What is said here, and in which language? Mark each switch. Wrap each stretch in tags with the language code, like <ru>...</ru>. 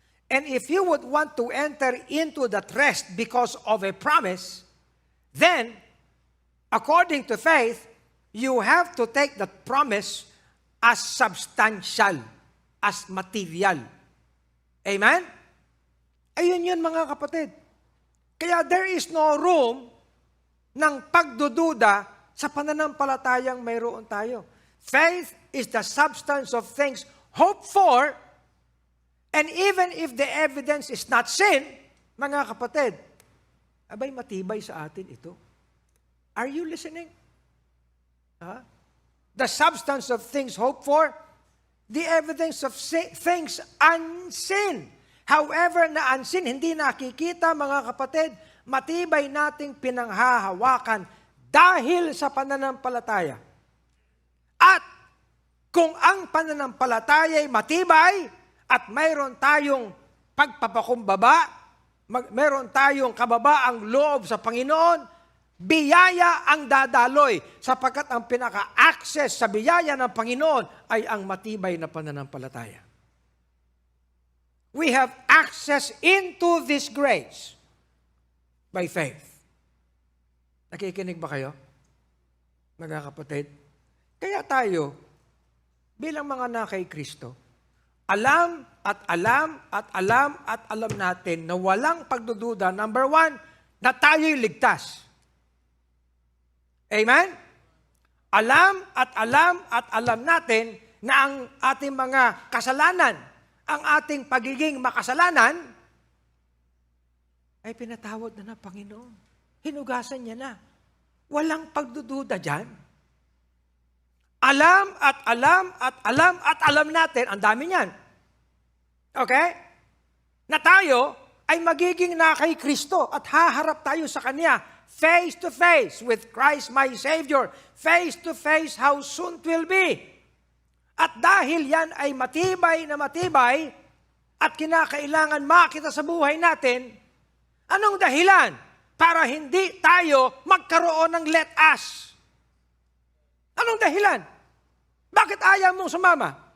<en>And if you would want to enter into that rest because of a promise, then, according to faith, you have to take that promise as substantial, as material.</en> <tl>Amen? Ayun yun, mga kapatid. Kaya</tl> <en>there is no room</en> <tl>ng pagdududa sa pananampalatayang mayroon tayo.</tl> <en>Faith is the substance of things hoped for, and even if the evidence is not seen,</en> <tl>mga kapatid, abay matibay sa atin ito.</tl> <en>Are you listening? The substance of things hoped for, the evidence of things unseen.</en> <tl>However, na unseen, hindi nakikita, mga kapatid, matibay nating pinanghahawakan dahil sa pananampalataya. At kung ang pananampalataya ay matibay at mayroon tayong pagpapakumbaba, mayroon tayong kababaang loob sa Panginoon, biyaya ang dadaloy sapagkat ang pinaka-access sa biyaya ng Panginoon ay ang matibay na pananampalataya.</tl> <en>We have access into this grace by faith.</en> <tl>Nakikinig ba kayo, mga kapatid? Kaya tayo, bilang mga na kay Kristo, alam at alam at alam at alam natin na walang pagdududa, number one, na tayo'y ligtas. Amen? Alam at alam at alam natin na ang ating mga kasalanan, ang ating pagiging makasalanan, ay pinatawad na ng Panginoon. Hinugasan niya na. Walang pagdududa dyan. Alam at alam at alam at alam natin, ang dami niyan. Okay? Na tayo ay magiging na kay Kristo at haharap tayo sa Kanya</tl> <en>face to face with Christ my Savior. Face to face how soon it will be.</en> <tl>At dahil yan ay matibay na matibay at kinakailangan makita sa buhay natin, anong dahilan para hindi tayo magkaroon ng</tl> <en>let us?</en> <tl>Anong dahilan? Bakit ayaw mong sumama?</tl>